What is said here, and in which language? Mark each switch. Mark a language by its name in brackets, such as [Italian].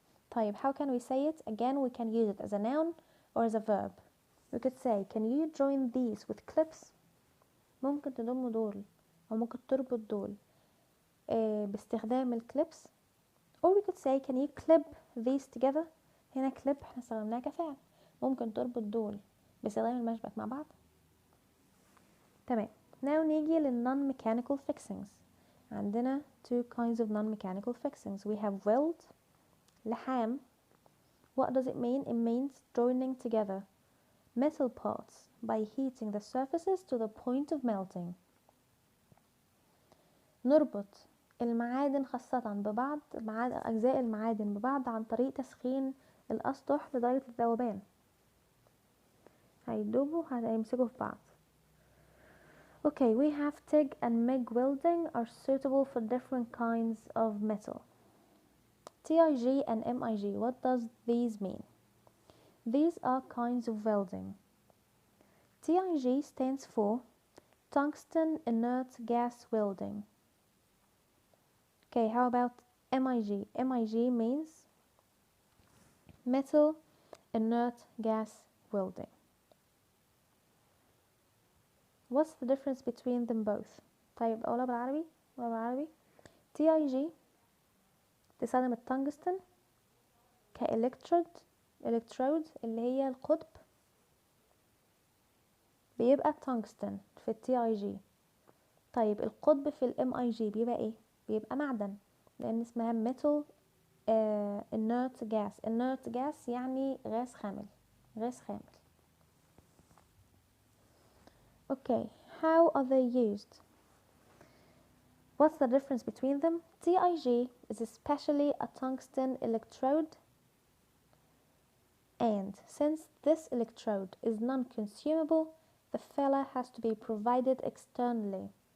[English] طيب how can we say it? Again we can use it as a noun or as a verb. We could say can you join these with clips. [Arabic] ممكن تضم دول او ممكن تربط دول باستخدام الكليبس. [English] or we could say can you clip these together. [Arabic] هنا clip احنا استخدمناها كفعل، ممكن تربط دول باستخدام المشبك مع بعض. تمام. [English] now [Arabic] نيجي لل [English] non-mechanical fixings. [Arabic] عندنا [English] two kinds of non-mechanical fixings. we have weld لحام. what does it mean? It means joining together metal parts by heating the surfaces to the point of melting. [Arabic] نربط المعادن خاصة ببعض، أجزاء المعادن ببعض عن طريق تسخين الأسطح لدرجة الذوبان. هيدوبوا هيمسكوا في بعض. [English] Okay, we have TIG and MIG welding are suitable for different kinds of metal. TIG and MIG, what does these mean? These are kinds of welding. TIG stands for tungsten inert gas welding. Okay, how about MIG? MIG means metal inert gas welding. What's the difference between them both? [Arabic] طيب أولا بالعربي. TIG تستخدم التنجستن كإلكترود اللي هي القطب، بيبقى تنجستن في TIG. طيب القطب في MIG بيبقى ايه؟ بيبقى معدن، لأن اسمها metal inert gas يعني غاز خامل. اوكي [English] How are they used? What's the difference between them? TIG is especially a tungsten electrode, and since this electrode is non-consumable, the filler has to be provided externally.